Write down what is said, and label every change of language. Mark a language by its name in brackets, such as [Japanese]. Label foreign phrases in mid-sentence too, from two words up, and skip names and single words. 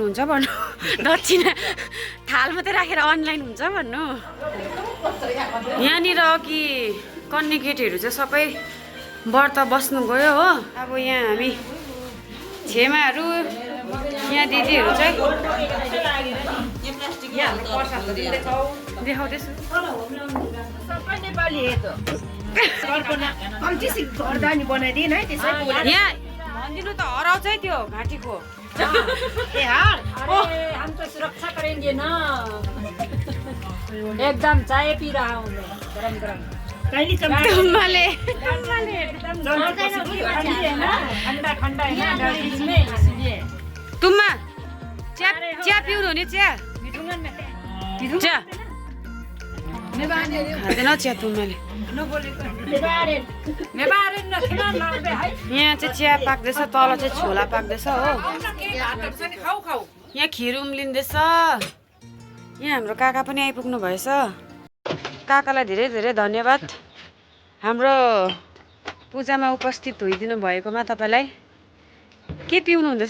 [Nepali] हुन्छ भन्नु दक्षिणा थाल मात्रै राखेर अनलाइन हुन्छ भन्नु यहाँनिर कि कन्ने केटीहरू चाहिँ सबै व्रत बस्नु गयो हो अब यहाँ हामी छेमाहरू यहाँ दिदीहरू चाहिँ देखाउँदैछु यहाँ भनिदिनु त हराउँछ है त्यो घाँटीको [Hindi] हमको सुरक्षा करेंगे ना एकदम चाय पी रहा हूँ मैं गरम गरम [Nepali] तुम्हाले [Hindi] ठंडा ठंडा है ना इसमें इसलिए [Nepali] तुम्मा चिया पिउनु हुने चिया चिया खाँदैन चिया तुम्माले यहाँ चाहिँ चिया पाक्दैछ तल चाहिँ छोला पाक्दैछ हो यहाँ खिर उम्लिँदैछ यहाँ हाम्रो काका पनि आइपुग्नु भएछ काकालाई धेरै धेरै धन्यवाद हाम्रो पूजामा उपस्थित होइदिनु भएकोमा तपाईँलाई के पिउनु हुँदैछ